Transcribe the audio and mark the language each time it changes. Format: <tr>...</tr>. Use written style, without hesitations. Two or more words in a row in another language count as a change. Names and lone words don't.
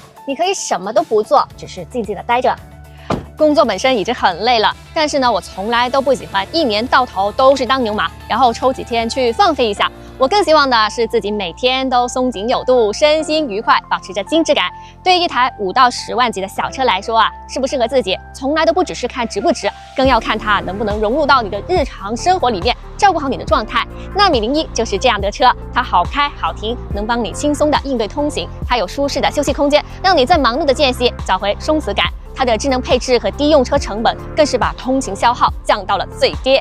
<zh>你可以什麼都不做，只是靜靜的待着。工作本身已經很累了，但是呢，我從來都不喜歡一年到頭都是當牛馬，然後抽幾天去放飛一下。我更希望的是自己每天都鬆緊有度，身心愉快，保持着精緻感。對於一台5到10萬級的小車來說啊，適不適合自己，從來都不只是看值不值，更要看它能不能融入到你的日常生活裡面，照顧好你的狀態。納米01就是這樣的車，它好開好停，能幫你輕鬆的應對通勤，它有舒適的休息空間，讓你在忙碌的間隙找回鬆弛感。它的智能配置和低用車成本更是把通勤消耗降到了最低。</zh>